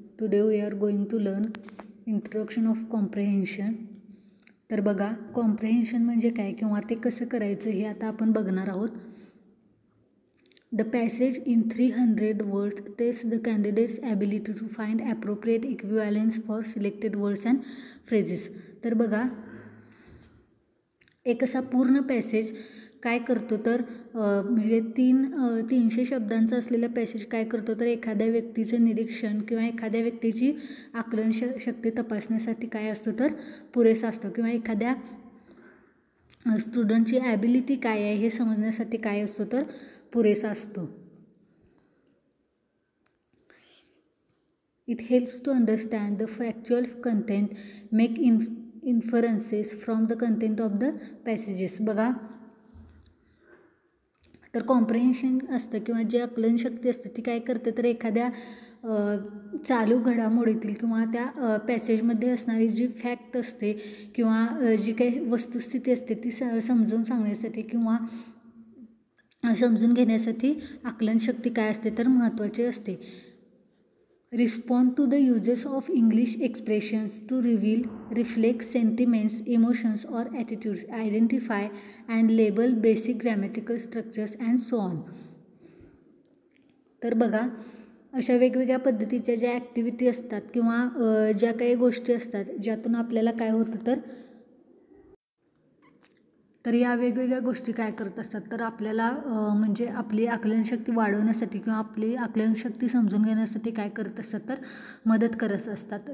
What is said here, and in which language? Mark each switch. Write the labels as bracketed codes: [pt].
[en] Today we are going to learn introduction of comprehension. [mr] तर बघा comprehension म्हणजे काय किंवा ते कसं करायचं हे आता आपण बघणार आहोत. [en] The passage in 300 words tests the candidate's ability to find appropriate equivalents for selected words and phrases. [mr] तर बघा एक असा पूर्ण पॅसेज काय करतो तर म्हणजे 300 शब्दांचा असलेला पॅसेज काय करतो तर एखाद्या व्यक्तीचं निरीक्षण किंवा एखाद्या व्यक्तीची आकलन शक्ती तपासण्यासाठी काय असतो तर पुरेसा असतो किंवा एखाद्या स्टुडंटची ॲबिलिटी काय आहे हे समजण्यासाठी काय असतो तर पुरेसा असतो. [en] It helps to understand the factual content, make inferences from the content of the passages. [mr] बघा तर कॉम्प्रिहेन्शन असतं किंवा जे आकलन शक्ती असते ती काय करते तर एखाद्या चालू घडामोडीतील किंवा त्या पॅसेजमध्ये असणारी जी फॅक्ट असते किंवा जी काही वस्तुस्थिती असते ती समजून सांगण्यासाठी किंवा समजून घेण्यासाठी आकलन शक्ती काय असते तर महत्त्वाची असते. [en] Respond to the uses of English expressions to reveal, reflect sentiments, emotions or attitudes, identify and label basic grammatical structures and so on. [mr] तर बघा अशा वेगवेगळ्या पद्धतीच्या ज्या ॲक्टिव्हिटी असतात किंवा ज्या काही गोष्टी असतात ज्यातून आपल्याला काय होतं तर या वेगवेगळ्या गोष्टी काय करत असतात तर आपल्याला म्हणजे आपली आकलनशक्ती वाढवण्यासाठी किंवा आपली आकलनशक्ती समजून घेण्यासाठी काय करत असतात तर मदत करत असतात.